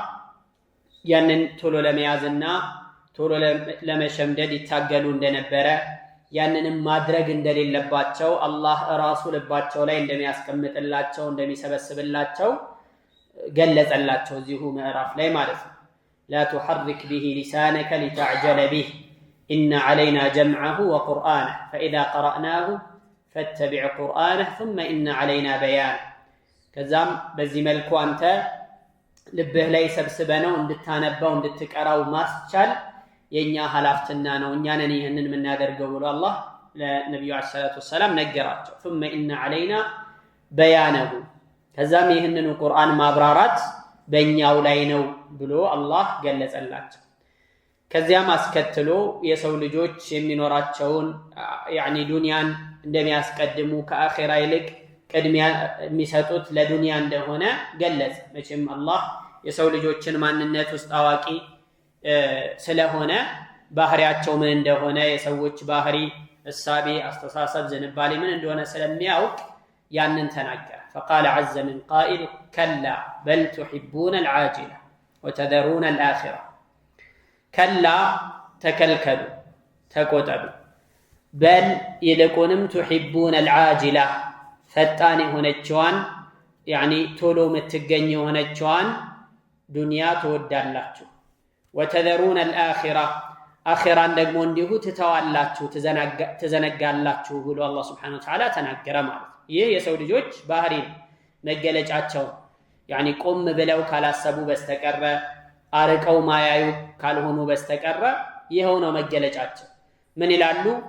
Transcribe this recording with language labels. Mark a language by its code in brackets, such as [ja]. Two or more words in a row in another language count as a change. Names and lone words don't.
[am] ያንን ቶሎ ለመያዝና ቶሎ ለመሸምደድ ይታገሉ እንደነበረ ያንንም ማድረግ እንደሌለባቸው አላህ ራሱ ልባቸው ላይ እንደሚያስቀምጥላቸው እንደሚሰበስብላቸው ገለጸላቸው እዚሁ ምዕራፍ ላይ ማለት ነው። [ar] لا تحرك به لسانك لتعجل به إن علينا جمعه وقرآنه فإذا قرأناه فاتبع قرآنه ثم إن علينا بيانه [am] ከዛም በዚህ መልኩ አንተ ልብህ ላይ ሰብስበነው እንድታነበው እንድትቀራው ማስቻል የኛ ሐላፍትና ነው እኛ ነን ይሄንን የምናደርገው ብሎ አላህ ለነብዩ [ar] عليه الصلاة والسلام [am] ነገራቸው። [ar] ثم إن علينا بيانه [am] ከዛም ይሄንን ቁርአን ማብራራት በእኛው ላይ ነው ብሎ አላህ ገለጸላቸው። ከዚያም አስከትሎ የሰው ልጆች የሚኖራቸውን ዱንያን እንደሚያስቀድሙ ከአኺራ ይልቅ ቅድሚያ የሚሰጡት ለዱንያ እንደሆነ ገለጸ። መቼም አላህ የሰው ልጆችን ማንነት ውስጥ አዋቂ ስለሆነ ባህሪያቸው ምን እንደሆነ የሰዎች ባህሪ እሳቤ አስተሳሰብ ዝንባሌ ምን እንደሆነ ስለሚያውቅ ያንን ተናገረ። [ar] فقال عز من قائل كلا بل تحبون العاجلة وتذرون الآخرة [am] ከላ ተከልከሉ ተቆጠቡ በል ይልቁንም [ar] تحبون العاجلة [am] ፈጣን የሆነችዋን ቶሎ የምትገኝ የሆነችዋን ዱንያ ትወዳላችሁ [ar] وتذرون الآخرة [am] አኺራን ደግሞ እንዲሁ ትተዋላችሁ ትዘነጋላችሁ ብሎ አላህ [ar] سبحانه وتعالى [am] ተናገረ ማለት ነው። ይህ የሰው ልጆች ባህሪ መገለጫቸው ቆም ብለው ካላሰቡ በስተቀረ አርቀው ማያዩ ካልሆኑ በስተቀረ ይሄው ነው መገለጫቸው። ምን ይላሉ?